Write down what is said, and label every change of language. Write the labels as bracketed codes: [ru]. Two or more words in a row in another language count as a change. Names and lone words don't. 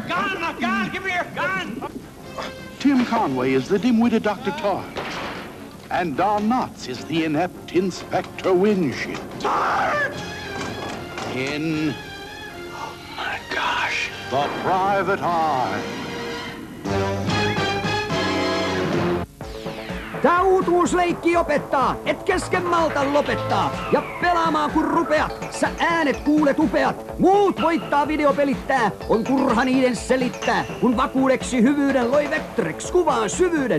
[en] Gun, give me your gun. Tim Conway is the dim-witted Dr. Tart. And Don Knotts is the inept Inspector Winship. Tart! In... oh, my gosh. The Private Eye. [fi] Tää uutuusleikki opettaa, et kesken malta lopettaa. Ja pelaamaan kun rupeat, sä äänet kuulet upeat. Muut voittaa videopelittää, on turha niiden selittää. Kun vakuudeksi hyvyyden loi Vectrex kuvaan syvyyden.